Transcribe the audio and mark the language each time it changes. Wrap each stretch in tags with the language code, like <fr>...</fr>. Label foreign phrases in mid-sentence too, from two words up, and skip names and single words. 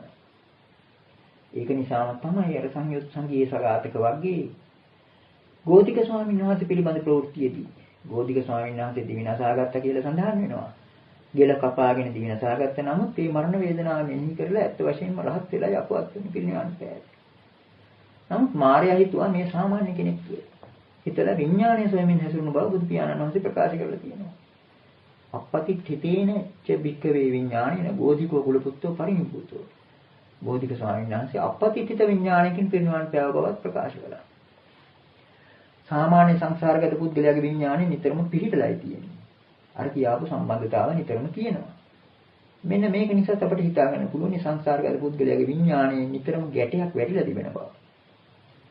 <si>ඒක නිසාම තමයි අර සංයුත් සංගීය සගතක වර්ගයේ ගෝධික ස්වාමීන් වහන්සේ පිළිබඳ ප්‍රවෘත්තියේදී ගෝධික ස්වාමීන් වහන්සේ දිවිනසාගත්ත කියලා සඳහන් වෙනවා. ගෙල කපාගෙන දිවිනසාගත්ත නමුත් මේ මරණ වේදනාව මෙනෙහි කරලා ඇත්ත වශයෙන්ම රහත් වෙලා යපුවත් වෙන පිළිණිවන් පෑයි. නමුත් මාර්යා හිතුවා මේ සාමාන්‍ය කෙනෙක් කියලා. හිතලා විඥානයේ ස්වයමින් හැසිරුණු බව බුදු පියාණන් වහන්සේ ප්‍රකාශ කරලා තියෙනවා.</si> <pi>අපපතිට්ඨිතේන ච භික්ඛවේ විඥානේන බෝධිකෝ කුලපුත්තෝ පරිනිබ්බුතෝ.</pi> <si>බෝධික ස්වාමීන් වහන්සේ අපපතිට්ඨිත විඥානයකින් පිරිනිවන් පෑව බවත් ප්‍රකාශ කළා. සාමාන්‍ය සංසාරගත පුද්ගලයාගේ විඥානය නිතරම පිහිටලායි තියෙන්නේ. අර කියාපු සම්බන්ධතාව නිතරම තියෙනවා. මෙන්න මේක නිසා අපිට හිතා ගන්න පුළුවන් සංසාරගත පුද්ගලයාගේ විඥානයේ නිතරම ගැටයක් වැඩිලා තිබෙන බව.</si>